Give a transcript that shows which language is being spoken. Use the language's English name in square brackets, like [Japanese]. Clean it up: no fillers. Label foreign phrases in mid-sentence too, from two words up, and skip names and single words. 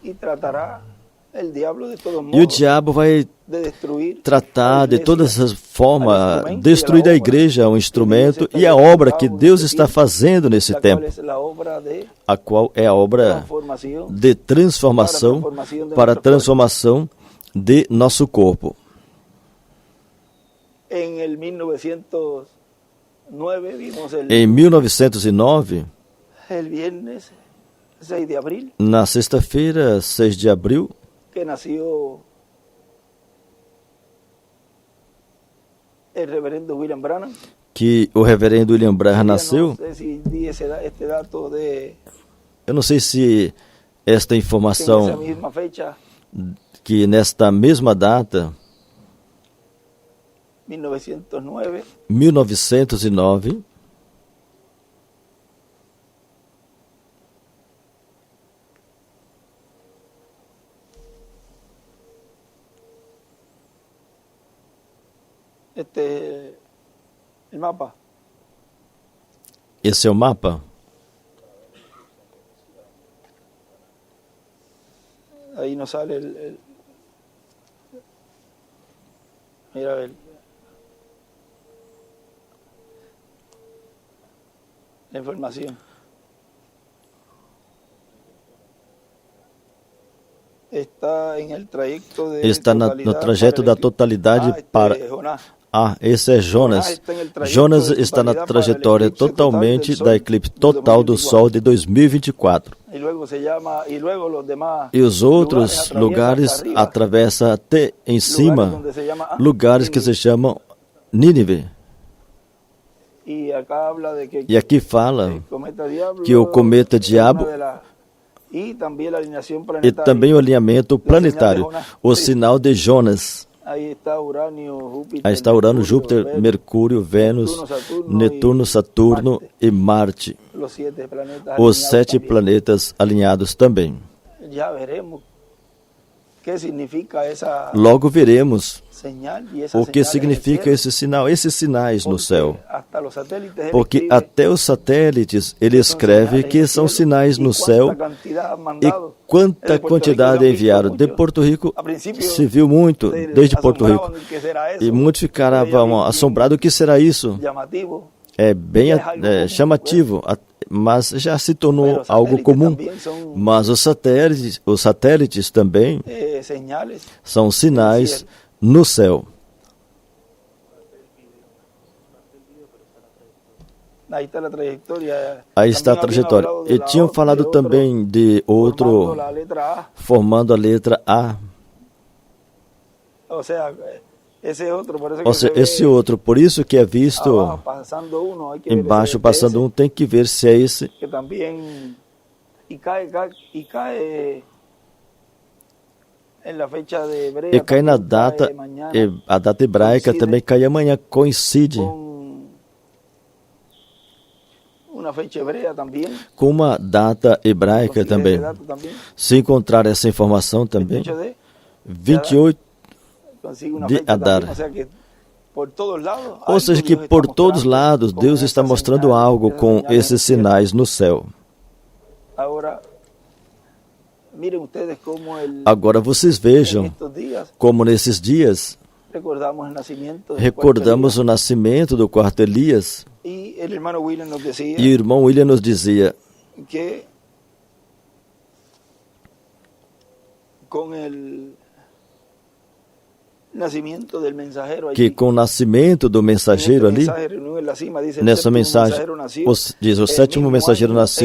[Portuguese] E o diabo vai tratar de todas as formas, destruir a igreja, um instrumento, e a obra que Deus está fazendo nesse tempo, a qual é a obra de transformação, para a transformação de nosso corpo. Em 1909, na sexta-feira, 6 de abril, [Spanish] que nació el reverendo William Branham. [Portuguese] Que o reverendo William Branham nasceu. Eu não sei se esta informação, que nesta mesma data, 1909, [Spanish] el mapa. [Portuguese] Esse é o mapa? [Spanish] Ahí nos sale mira la información. [Portuguese] Está no trajeto da totalidade para... esse é Jonas. Jonas está na trajetória totalmente da eclipse total do Sol de 2024. E os outros lugares atravessam até em cima, lugares que se chamam Nínive. E aqui fala que o cometa diabo [Spanish] Y también la alineación [Portuguese] E [Spanish] planetaria. [Portuguese] também o alinhamento planetário, o sinal de Jonas. [Spanish] Ahí está Urano, Júpiter, [Portuguese] Aí está Urano, [Spanish] Mercurio, Júpiter, Venus, [Portuguese] Mercúrio, Vênus, Netuno, Saturno e Marte. [Spanish] los 7 planetas [Portuguese] Os [Spanish] alineados [Portuguese] 7 [Spanish] también. [Portuguese] planetas alinhados também. [Spanish] Ya veremos qué significa esa [Portuguese] Logo veremos [Spanish] señal y esa [Portuguese] o que [Spanish] señal en el [Portuguese] significa [Spanish] cielo, [Portuguese] esse sinal, esses sinais no [Spanish] porque [Portuguese] céu. [Spanish] hasta los satélites él [Portuguese] Porque [Spanish] escribe [Portuguese] até os satélites ele [Spanish] que son [Portuguese] escreve [Spanish] señales [Portuguese] que [Spanish] en el [Portuguese] são [Spanish] cielo, [Portuguese] sinais [Spanish] y [Portuguese] no [Spanish] cuánta [Portuguese] céu [Spanish] cantidad han [Portuguese] e [Spanish] mandado. [Portuguese] quanta [Spanish] Desde Puerto Rico [Portuguese] quantidade [Spanish] se han visto [Portuguese] enviaram. De [Spanish] mucho. [Portuguese] Porto Rico A princípio, se viu muito, [Spanish] se [Portuguese] desde Porto Rico. [Spanish] asombraban de que será eso, [Portuguese] E muitos ficaram [Spanish] pero ya vi [Portuguese] assombrados, o que será isso? [Spanish] llamativo. [Portuguese] É bem chamativo, mas já se tornou algo comum. Mas os satélites também [Spanish] Señales. [Portuguese] são sinais no céu. [Spanish] Ahí está la trayectoria. [Portuguese] Aí está a trajetória. E tinham falado também de outro [Spanish] La letra A. [Portuguese] formando a letra A. [Spanish] O sea, ese otro, por eso [Portuguese] Ou [Spanish] que [Portuguese] seja, [Spanish] se ve [Portuguese] esse outro, por isso que é visto [Spanish] abajo, pasando uno, hay que ver [Portuguese] embaixo [Spanish] ese, [Portuguese] passando um, tem que ver se é esse. [Spanish] que también y cae en la fecha de hebrea, [Portuguese] E cai na [Spanish] también [Portuguese] data, [Spanish] cae mañana, [Portuguese] a data hebraica coincide também cai amanhã, [Spanish] coincide con una fecha hebrea también. [Portuguese] com uma data hebraica [Spanish] Consigue [Portuguese] também. [Spanish] ese dato también. [Portuguese] Se encontrar essa informação também, [Spanish] 28 de [Portuguese] 28, [Spanish] consigue una [Portuguese] de [Spanish] fecha [Portuguese] Adar. [Spanish] también, o sea que por todos lados, [Portuguese] ou [Spanish] algo [Portuguese] seja que [Spanish] Dios está [Portuguese] por todos [Spanish] mostrando [Portuguese] lados [Spanish] con [Portuguese] Deus [Spanish] esa [Portuguese] está mostrando [Spanish] señal, [Portuguese] algo [Spanish] esa [Portuguese] com [Spanish] señal en el [Portuguese] esses [Spanish] cielo. [Portuguese] sinais no céu. [Spanish] Ahora, miren ustedes cómo [Portuguese] Agora vocês [Spanish] en [Portuguese] vejam [Spanish] estos días [Portuguese] como nesses dias [Spanish] recordamos el nacimiento del [Portuguese] recordamos [Spanish] cuarto [Portuguese] o nascimento do quarto Elias. [Spanish] Elías. Y el hermano William nos decía [Portuguese] E o irmão William nos dizia [Spanish] que con el nacimiento del mensajero allí, [Portuguese] que com o nascimento do mensageiro ali, [Spanish] mensaje reunido en la cima, dice, el [Portuguese] nessa [Spanish] séptimo [Portuguese] mensagem, [Spanish] mensajero nació [Portuguese] diz, o [Spanish] el [Portuguese] sétimo [Spanish] mismo [Portuguese] mensageiro [Spanish] año [Portuguese] nasceu